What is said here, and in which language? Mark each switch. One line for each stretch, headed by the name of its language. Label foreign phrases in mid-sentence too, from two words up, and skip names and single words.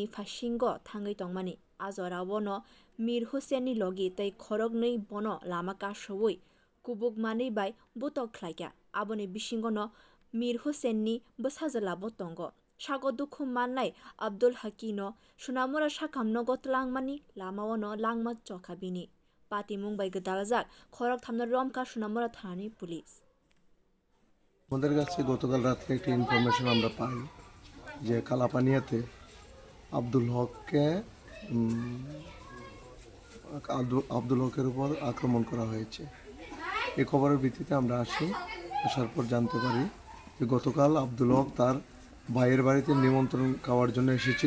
Kok Borok: fashingo thangai tongmani azora bono mir husaini logi tei khorok nei bono lama kasowui kubuk manei bai butok khlaikya aboni bisingono mir husainni bwsajwla bo tongo sago dukhu mannai abdul hakino sonamura sakamno gotlangmani lamaono langma chokhabini pati mumbai gdaljak khorok thamno romkha sonamura thanani পুলিশ
Bangla: আমাদের কাছে গতকাল রাত্রে একটি ইনফরমেশন আমরা পাই যে কালাপানিয়াতে আব্দুল হকের উপর আক্রমণ করা হয়েছে। এই খবরের ভিত্তিতে আমরা আসার পর জানতে পারি যে গতকাল আব্দুল হক তার ভাইয়ের বাড়িতে নিমন্ত্রণ খাওয়ার জন্য এসেছিল।